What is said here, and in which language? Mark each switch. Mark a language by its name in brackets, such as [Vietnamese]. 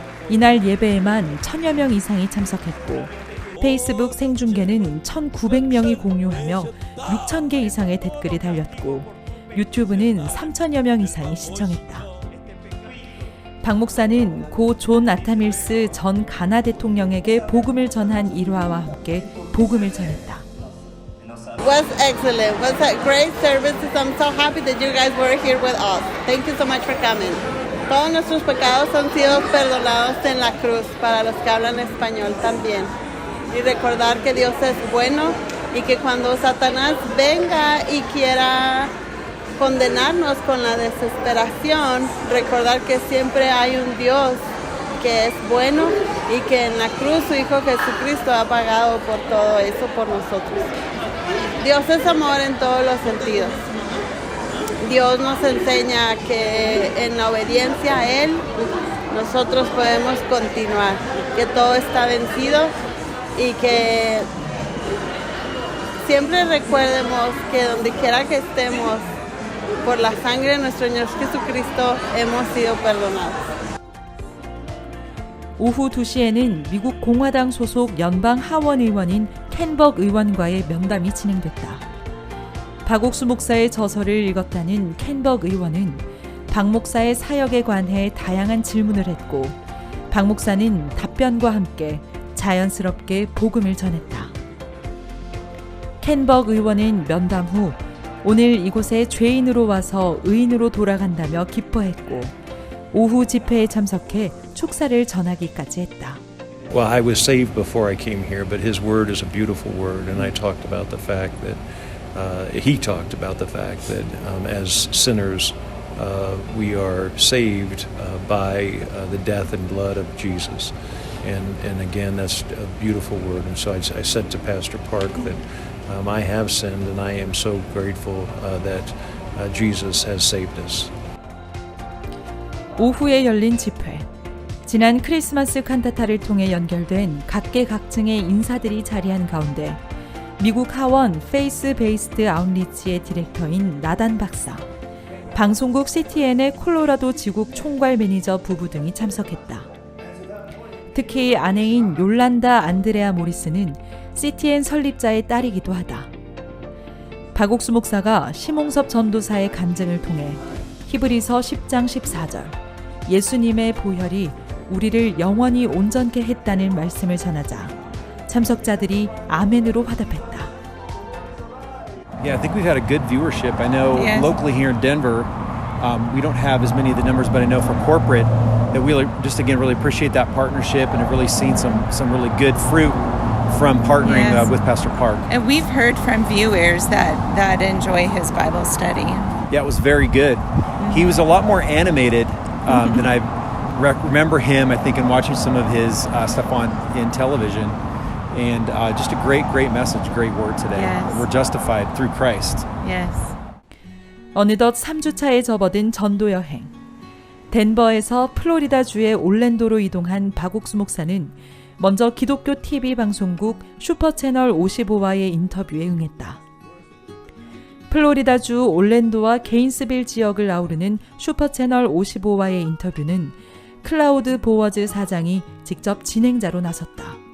[Korean] 이날 예배에만 1,000여 명 이상이 참석했고 페이스북 생중계는 1,900명이 공유하며 6,000개 이상의 댓글이 달렸고 유튜브는 3,000여 명 이상이 시청했다. 박 목사는 고 존 아타밀스 전 가나 대통령에게 복음을 전한 일화와 함께 복음을 전했다. [English] Was excellent. Was a great service. I'm so happy that you guys were here with us. Thank you so much for coming. [Spanish] Todos nuestros pecados han sido perdonados en la cruz para los que hablan español también. Y recordar que Dios es bueno y que cuando Satanás venga y quiera condenarnos con la desesperación, recordar que siempre hay un Dios que es bueno y que en la cruz su Hijo Jesucristo ha pagado por todo eso por nosotros. Dios es amor en todos los sentidos. Dios nos enseña que en la obediencia a Él nosotros podemos continuar, que todo está vencido y que siempre recuerdemos que donde quiera que estemos, por la sangre de nuestro Señor Jesucristo hemos sido perdonados. [Korean] 오후 2시에는 미국 공화당 소속 연방 하원 의원인 켄벅 의원과의 면담이 진행됐다. 박옥수 목사의 저서를 읽었다는 켄벅 의원은 박 목사의 사역에 관해 다양한 질문을 했고 박 목사는 답변과 함께 자연스럽게 복음을 전했다. 켄벅 의원은 면담 후 오늘 이곳에 죄인으로 와서 의인으로 돌아간다며 기뻐했고 오후 집회에 참석해 축사를 전하기까지 했다. [English] Well, I was saved before I came here, but his word is a beautiful word, and I talked about the fact that he talked about the fact that as sinners we are saved by the death and blood of Jesus, and again that's a beautiful word. And so I said to Pastor Park that I have sinned, and I am so grateful that Jesus has saved us. [Korean] 오후에 열린 집회. 지난 크리스마스 칸타타를 통해 연결된 각계각층의 인사들이 자리한 가운데 미국 하원 페이스 베이스드 아웃리치의 디렉터인 나단 박사, 방송국 CTN의 콜로라도 지국 총괄 매니저 부부 등이 참석했다. 특히 아내인 욜란다 안드레아 모리스는 CTN 설립자의 딸이기도 하다. 박옥수 목사가 심홍섭 전도사의 간증을 통해 히브리서 10장 14절 예수님의 보혈이 우리를 영원히 온전케 했다는 말씀을 전하자 참석자들이 아멘으로 화답했다. [English] Yeah, I think we've had a good viewership. I know locally here in Denver, we don't have as many of the numbers, but I know for corporate that we just again really appreciate that partnership and have really seen some really good fruit from partnering with Pastor Park. And we've heard from viewers that enjoy his Bible study. Yeah, it was very good. He was a lot more animated than I remember him, I think, in watching some of his stuff in television. And just a great message, great word today. Yes. We're justified through Christ. Yes. [Korean] 어느덧 3주차에 접어든 전도 여행. 덴버에서 플로리다주의 올랜도로 이동한 박옥수 목사는 먼저 기독교 TV 방송국 슈퍼채널 55와의 인터뷰에 응했다. 플로리다주 올랜도와 게인스빌 지역을 아우르는 슈퍼채널 55와의 인터뷰는 클라우드 보워즈 사장이 직접 진행자로 나섰다.